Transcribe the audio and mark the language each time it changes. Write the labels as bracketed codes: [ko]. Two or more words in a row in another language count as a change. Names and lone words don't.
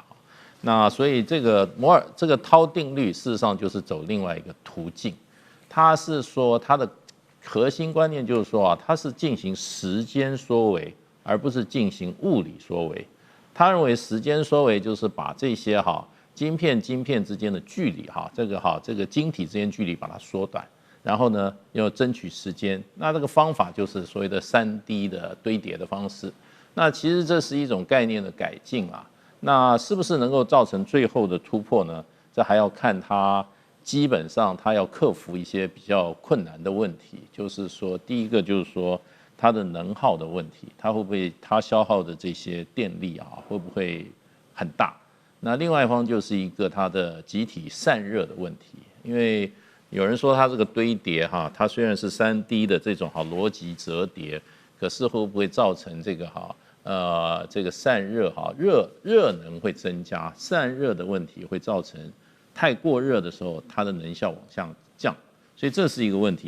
[zh] 那所以這個濤定律事實上就是走另外一個途徑，它是說它的核心觀念就是說啊，它是進行時間縮微，而不是進行物理縮微。他認為時間縮微就是把這些晶片之間的距離這個晶體之間距離把它縮短，然後呢要爭取時間。那這個方法就是所謂的 3D 的堆疊的方式。那其實這是一種概念的改進啊，那是不是能夠造成最後的突破呢？這還要看它基本上它要克服一些比較困難的問題，就是說第一個就是說它的能耗的問題，它會不會它消耗的這些電力啊會不會很大？那另外一方就是一個它的集體散熱的問題，因為有人說它這個堆疊它雖然是3D 的這種邏輯折疊，可是會不會造成這個這個散熱熱能會增加，散熱的問題會造成太過熱的時候，它的能效往下降，所以這是一個問題。